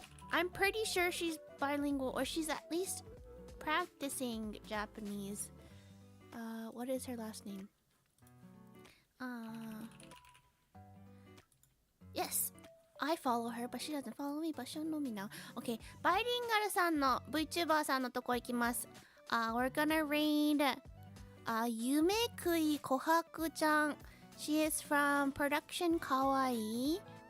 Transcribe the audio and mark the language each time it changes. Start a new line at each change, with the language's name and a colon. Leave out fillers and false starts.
English: I'm pretty sure she's bilingual, or she's at least practicing Japanese. What is her last name? Yes, I follow her, but she doesn't follow me, but she'll know me now.
Japanese: Okay, バイリンガルさんの VTuber さんのとこ行きます。
English: We're gonna raid 夢くいこはくちゃん. She is from Production Kawaii.